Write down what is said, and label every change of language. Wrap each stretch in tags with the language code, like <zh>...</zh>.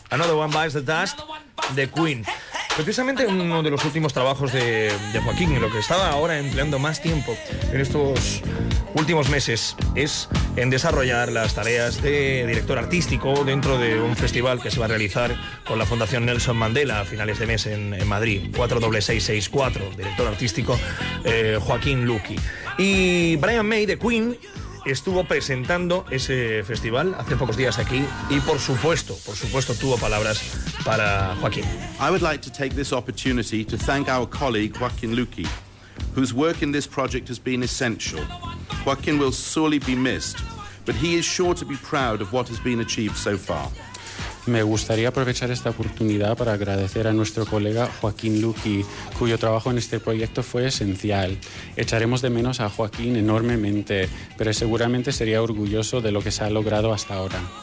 <es>Another One Bites the Dust de Queen. Precisamente uno de los últimos trabajos de Joaquín, en lo que estaba ahora empleando más tiempo en estos últimos meses, es en desarrollar las tareas de director artístico dentro de un festival que se va a realizar con la Fundación Nelson Mandela a finales de mes en Madrid. 46664, director artístico Joaquín Luki. Y Brian May de Queen estuvo presentando ese festival hace pocos días aquí y por supuesto tuvo palabras para Joaquín.</es> <en>I would like to take this opportunity to thank our colleague Joaquín Luqui, whose work in this project has been essential. Joaquín will sorely be missed, but he is sure to be proud of what has been achieved so far.</en> <es>Me gustaría aprovechar esta oportunidad para agradecer a nuestro colega Joaquín Luqui, cuyo trabajo en este proyecto fue esencial. Echaremos de menos a Joaquín enormemente, pero seguramente sería orgulloso de lo que se ha logrado hasta ahora.</es>